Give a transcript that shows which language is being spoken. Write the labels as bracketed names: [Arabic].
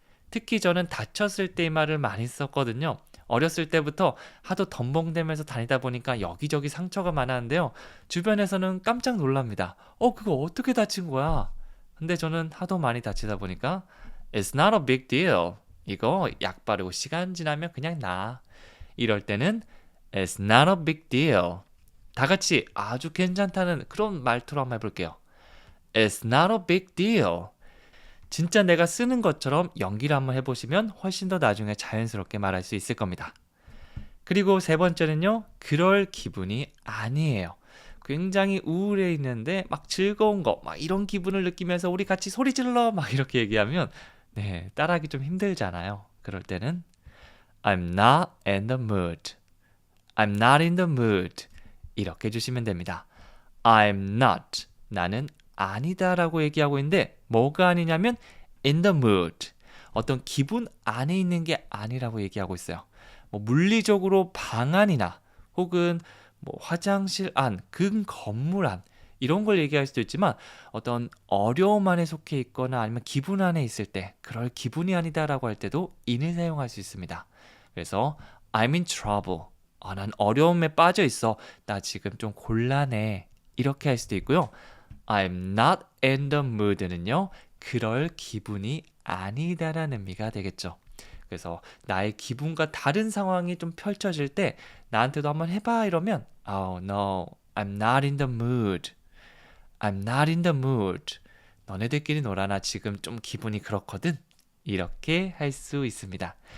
[Korean] 특히 저는 다쳤을 때 이 말을 많이 썼거든요. 어렸을 때부터 하도 덤벙대면서 다니다 보니까 여기저기 상처가 많았는데요. 주변에서는 깜짝 놀랍니다. 그거 어떻게 다친 거야? 근데 저는 하도 많이 다치다 보니까 [English] It's not a big deal. [Korean] 이거 약 바르고 시간 지나면 그냥 나. 이럴 때는 [English] It's not a big deal. [Korean] 다 같이 아주 괜찮다는 그런 말투로 한번 해볼게요. [English] It's not a big deal. [Korean] 진짜 내가 쓰는 것처럼 연기를 한번 해보시면 훨씬 더 나중에 자연스럽게 말할 수 있을 겁니다. 그리고 세 번째는요. 그럴 기분이 아니에요. 굉장히 우울해 있는데 막 즐거운 거, 막 이런 기분을 느끼면서 우리 같이 소리 질러 막 이렇게 얘기하면 따라하기 좀 힘들잖아요. 그럴 때는 [English] I'm not in the mood. I'm not in the mood. [Korean] 이렇게 해주시면 됩니다. [English] I'm not. [Korean] 나는 아니다 라고 얘기하고 있는데 뭐가 아니냐면 [English] in the mood. [Korean] 어떤 기분 안에 있는 게 아니라고 얘기하고 있어요. 물리적으로 방안이나 혹은 뭐 화장실 안, 근 건물 안 이런 걸 얘기할 수도 있지만 어떤 어려움 안에 속해 있거나 아니면 기분 안에 있을 때 그럴 기분이 아니다라고 할 때도 in을 사용할 수 있습니다. 그래서 [English] I'm in trouble. [Korean] 난 어려움에 빠져 있어. 나 지금 좀 곤란해. 이렇게 할 수도 있고요. [English] I'm not in the mood는요. [Korean] 그럴 기분이 아니다라는 의미가 되겠죠. 그래서 나의 기분과 다른 상황이 좀 펼쳐질 때 나한테도 한번 해봐 이러면 [English] Oh no, I'm not in the mood. I'm not in the mood. [Korean] 너네들끼리 놀아 나 지금 좀 기분이 그렇거든. 이렇게 할 수 있습니다.